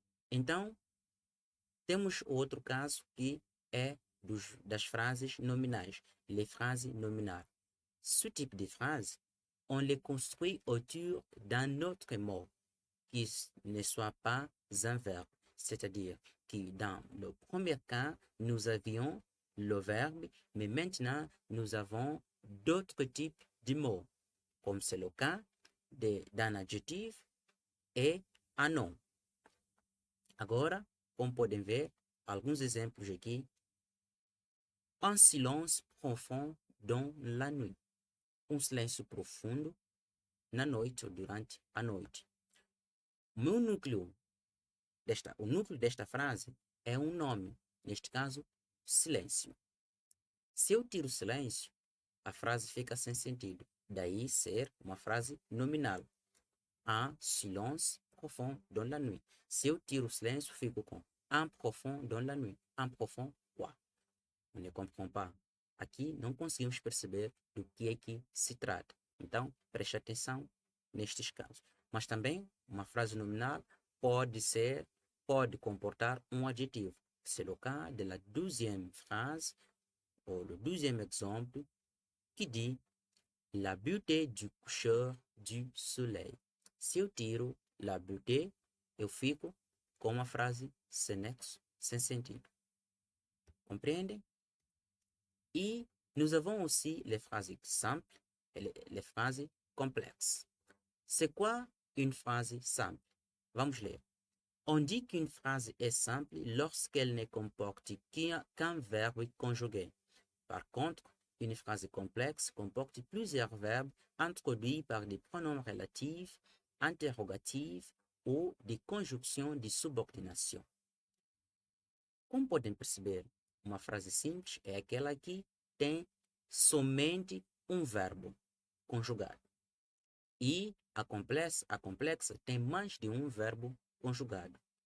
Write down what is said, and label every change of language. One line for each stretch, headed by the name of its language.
Portuguese: Então, temos outro caso que é das frases nominais,
French: les phrases nominales. Ce type de phrase, on les construit autour d'un autre mot qui ne soit pas un verbe. C'est-à-dire que dans le premier cas, nous avions le verbe, mais maintenant, nous avons d'autres types de mots, comme c'est le cas d'un adjectif et un nom.
Portuguese: Agora, como podem ver, alguns exemplos aqui.
French: Un silence profond dans la nuit.
Portuguese: Um silêncio profundo na noite ou durante a noite. O núcleo desta frase é um nome, neste caso, silêncio. Se eu tiro silêncio, a frase fica sem sentido. Daí ser uma frase nominal.
French: Un silence profond dans la nuit.
Portuguese: Se eu tiro silêncio, fico com
French: un profond dans la nuit. Un profond quoi? On ne comprend pas.
Portuguese: Aqui não conseguimos perceber do que é que se trata. Então, preste atenção nestes casos. Mas também, uma frase nominal pode comportar um adjetivo.
French: C'est le cas de la 12e phrase, ou le 12e exemple, qui dit la beauté du coucher du soleil.
Portuguese: Se eu tiro la beauté, eu fico com uma frase sem nexo, sem sentido. Compreendem?
French: Et nous avons aussi les phrases simples et les phrases complexes. C'est quoi une phrase simple?
Portuguese: Vamos ler.
French: On dit qu'une phrase est simple lorsqu'elle ne comporte qu'un verbe conjugué. Par contre, une phrase complexe comporte plusieurs verbes introduits par des pronoms relatifs, interrogatifs ou des conjunctions de subordination.
Portuguese: Como podem perceber, uma frase simples é aquela que tem somente um verbo conjugado. E a complexa tem mais de um verbo conjugado.